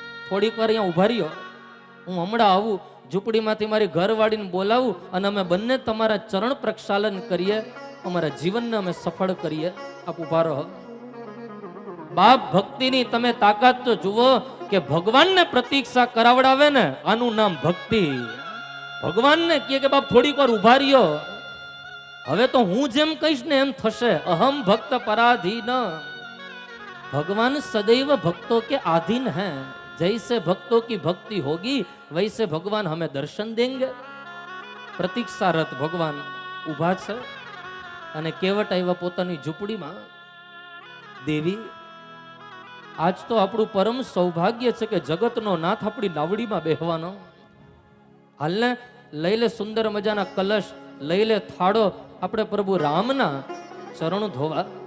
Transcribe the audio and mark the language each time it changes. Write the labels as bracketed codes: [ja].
[gu] થોડીક વાર અહીંયા ઉભા રહ્યો, હું હમણાં આવું, ઝૂંપડીમાંથી મારી ઘરવાળીને બોલાવું અને અમે બંને તમારા ચરણ પ્રક્ષાલન કરીએ, અમારા જીવનને અમે સફળ કરીએ. આપ ઉભા રહો. બાપ ભક્તિની તમે તાકાત તો જુઓ કે ભગવાનને પ્રતીક્ષા કરાવડાવે ને આનું નામ ભક્તિ. ભગવાનને કહે કે બાપ થોડીક વાર ઉભા રહ્યો, હવે તો હું જેમ કહીશ ને એમ થશે. [sa] અહમ ભક્ત પરાધીન. [hi] भगवान सदैव भक्तों के आधीन हैं, जैसे भक्तों की भक्ति होगी वैसे भगवान हमें दर्शन देंगे. [gu] प्रतीक्षारत भगवान उभा छे અને કેવટ આવ્યા પોતાની ઝૂંપડીમાં. દેવી, આજ તો આપણું પરમ સૌભાગ્ય છે કે જગતનો નાથ આપણી નાવડીમાં બેહવાનો. હાલને લઈ લે સુંદર મજાના કલશ, લઈ લે થાળો, આપણે પ્રભુ રામના ચરણ ધોવા.